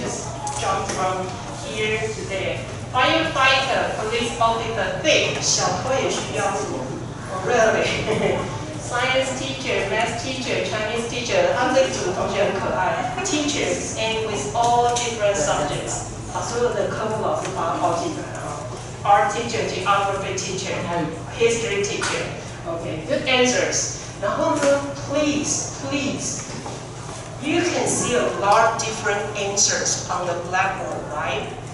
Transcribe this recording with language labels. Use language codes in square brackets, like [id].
[en] Just jump from here to there. Firefighter, police officer, thick. [zh] 小偷也需要。 [en] Oh, really? Science teacher, math teacher, Chinese teacher. [zh] 他们这组同学很可爱。 [en] Teachers and with all different subjects. [zh] 把所有的科目老师把它包进来啊。 [en] Art teacher, geography teacher, history teacher. Okay, good answers. [zh] 然后呢 [en] please, you can see a lot of different answers on the blackboard, right?